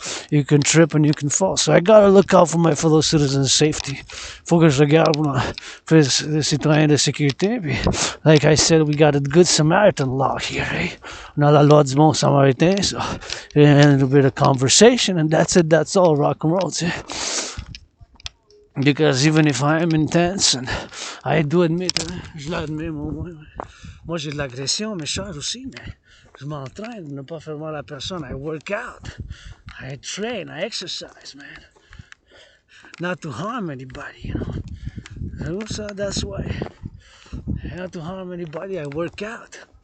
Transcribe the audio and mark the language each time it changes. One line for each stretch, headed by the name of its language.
English: You can trip and you can fall. So I gotta look out for my fellow citizens' safety.
French: Faut que je regarde pour les citoyens de sécurité.
English: Puis, like I said, we got a good Samaritan law here, eh?
French: On a la loi du bon samaritain,
English: so and a little bit of conversation, and that's it. That's all. Rock and roll, eh? Because even if I am intense, and I do admit,
French: je l'admets, moi j'ai de l'agression, mais je charge aussi, mais je m'entraîne de ne pas faire mal à la personne.
English: I work out, I train, I exercise, man. Not to harm anybody, you know. So that's why. Not to harm anybody, I work out.